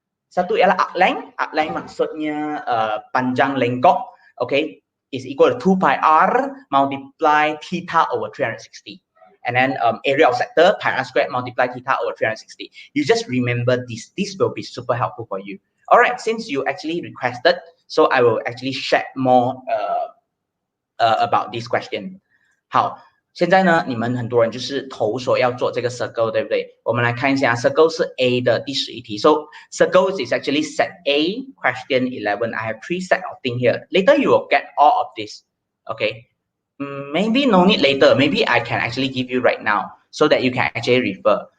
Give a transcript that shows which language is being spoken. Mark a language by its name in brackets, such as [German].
[Malay] Satu ialah [English] arc length [Malay] maksudnya panjang lengkok, [English] okay, is equal to 2 pi r multiply theta over 360. And then area of sector, pi r squared multiply theta over 360. You just remember this. This will be super helpful for you. All right, since you actually requested, so I will actually share more about this question. [Chinese] 好，现在呢，你们很多人就是投所要做这个 circle， 对不对？我们来看一下 circle 是 A 的第11题。 [English] So circles is actually set A, question 11. I have 3 set of things here. Later you will get all of this. Okay. Maybe no need later. Maybe I can actually give you right now so that you can actually refer.